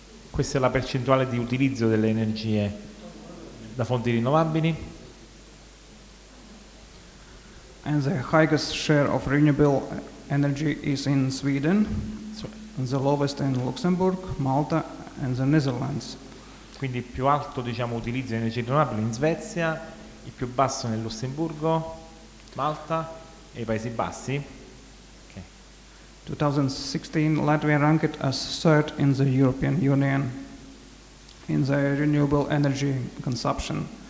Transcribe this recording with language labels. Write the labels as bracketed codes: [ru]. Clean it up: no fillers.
[it] Questa è la percentuale di utilizzo delle energie da fonti rinnovabili. [en] And the highest share of renewable energy is in Sweden, and the lowest in Luxembourg, Malta and the Netherlands. [it] Quindi il più alto, diciamo, utilizzo di energie rinnovabili in Svezia, il più basso nel Lussemburgo, Malta e i Paesi Bassi. [en] 2016, Latvia ranked as third in the European Union in the renewable energy consumption.